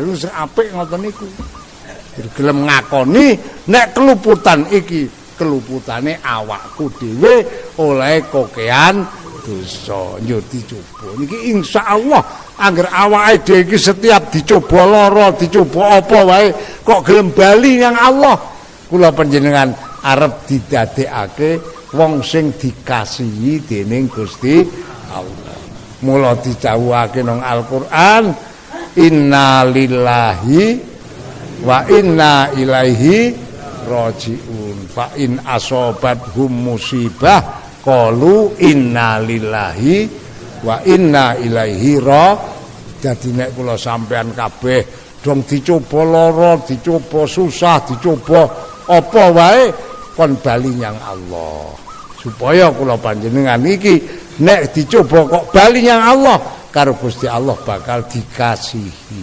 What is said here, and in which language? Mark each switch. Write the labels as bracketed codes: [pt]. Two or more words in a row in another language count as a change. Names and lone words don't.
[jv] Iku sing apik ngoten niku. Gelem ngakoni nek keluputan iki keluputane awakku dhewe oleh kokean dosa njur dicoba niki insyaallah angger awake dhewe iki setiap dicoba lara dicoba apa wae kok gelem bali yang Allah kula panjenengan arep didadekake wong sing dikasihi dening Gusti Allah. Mula dicawuhake nang Al-Qur'an [ar] إنا لله وإنا إليه راجعون فإن أصابتهم مصيبة قالوا إنا لله وإنا إليه [jv] dadi nek kula sampean kabeh dong dicoba lara dicoba susah dicoba apa wae kon bali nyang Allah supaya kula panjenengan iki nek dicoba kok bali nyang Allah karo Gusti Allah bakal dikasihi.